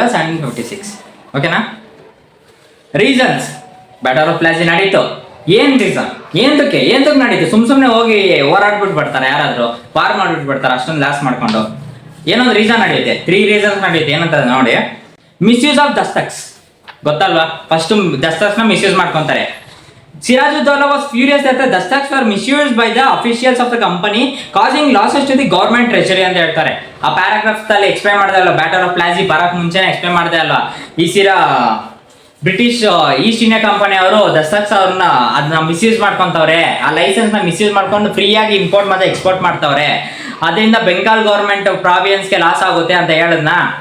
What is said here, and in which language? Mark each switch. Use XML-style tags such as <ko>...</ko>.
<kn>1756. ಓಕೆನಾ? Reasons, battle of Plassey ನಡೀತು. ಏನ್ ರೀಸನ್? ಏನಕ್ಕೆ ನಡೀತು? ಸುಮ್ನೆ ಹೋಗಿ ಹೋರಾಡ್ಬಿಟ್ಟು ಬರ್ತಾರೆ, ಯಾರಾದ್ರೂ ವಾರ್ ಮಾಡ್ಬಿಟ್ಟು ಬರ್ತಾರೆ ಅಷ್ಟೊಂದು ಲಾಸ್ ಮಾಡ್ಕೊಂಡು. ಏನೊಂದು ರೀಸನ್ ನಡೆಯುತ್ತೆ, 3 ರೀಸನ್ಸ್ ನಡೆಯುತ್ತೆ. ಏನಂತ ನೋಡಿ, ಮಿಸ್ಯೂಸ್ ಆಫ್ ದಸ್ತಕ್ಸ್ ಗೊತ್ತಲ್ವಾ? ಫಸ್ಟ್ ದಸ್ತಕ್ಸ್ ನ ಮಿಸ್ಯೂಸ್ ಮಾಡ್ಕೊಂತಾರೆ.</kn> <en>Sirajuddaulah was furious that the dastaks were misused by the officials of the company, causing losses to the government treasury</en> <kn>ಅಂತ ಹೇಳ್ತಾರೆ. ಆ ಪ್ಯಾರಾಗ್ರಾಫ್ ಅಲ್ಲಿ ಎಕ್ಸ್ಪ್ಲೈನ್ ಮಾಡಿದೆ ಅಲ್ವಾ, ಬ್ಯಾಟಲ್ ಆಫ್ ಪ್ಲಾಸಿ ಬರಕ್ ಮುಂಚೆನೆ ಎಕ್ಸ್ಪ್ಲೈನ್ ಮಾಡಿದೆ ಅಲ್ವಾ. ಈ ಬ್ರಿಟಿಷ್ ಈಸ್ಟ್ ಇಂಡಿಯಾ ಕಂಪನಿ ಅವರು ದಸ್ತಕ್ಸ್ ಅವ್ರನ್ನ ಅದನ್ನ ಮಿಸ್ಯೂಸ್ ಮಾಡ್ಕೊಂತವ್ರೆ, ಆ ಲೈಸೆನ್ಸ್ ನ ಮಿಸ್ಯೂಸ್ ಮಾಡ್ಕೊಂಡು ಫ್ರೀ ಆಗಿ ಇಂಪೋರ್ಟ್ ಮತ್ತೆ ಎಕ್ಸ್ಪೋರ್ಟ್ ಮಾಡ್ತವ್ರೆ, ಅದರಿಂದ ಬೆಂಗಾಲ್ ಗವರ್ಮೆಂಟ್ ಪ್ರಾವಿಯನ್ಸ್ಗೆ ಲಾಸ್ ಆಗುತ್ತೆ ಅಂತ ಹೇಳದ್ನ.</kn>